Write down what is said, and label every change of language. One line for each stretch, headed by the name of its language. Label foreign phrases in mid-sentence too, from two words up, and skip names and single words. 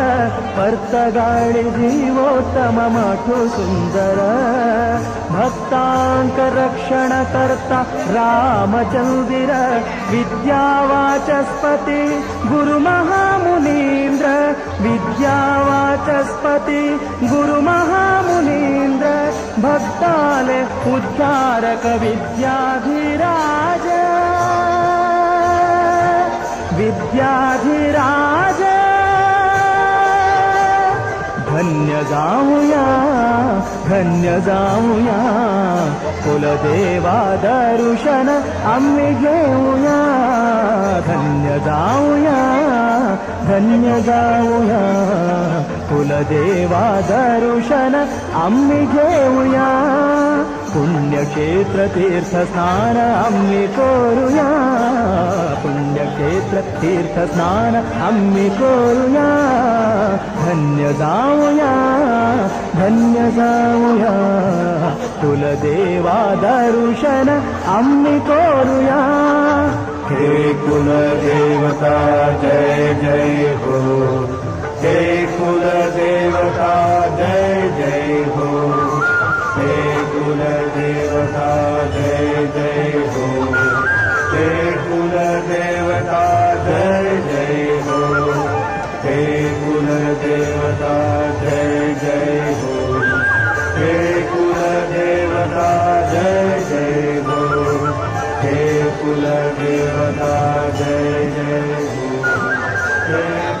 Konkani: पर्तगाळी जीवोत्तम मठो सुंदर भक्तांक रक्षण करता रामचंदिर विद्यावाचस्पति गुरु महामुनीन्द्र विद्यावाचस्पति गुरु महामुनीन्द्र भक्ताले उद्धारक विद्याधिराज
Marathi: विद्याधिराज धन्य जाऊया कुलदेवा दर्शन आम्ही घेऊया धन्य जाऊया कुलदेवा दर्शन आम्ही घेऊया पुण्यक्षेत्र तीर्थस्नान आम्ही करूया पुण्यक्षेत्र तीर्थस्नान आम्ही करूया धन्य जाऊया कुलदेवा दर्शन आम्ही करूया हे कुलदेवता जय जय हो हे कुलदेवता जय जय हो हे कुलदेवता जय जय हो हे कुलदेवता जय जय हो हे कुलदेवता जय जय हो हे कुलदेवता जय जय हो हे कुलदेवता जय जय हो हे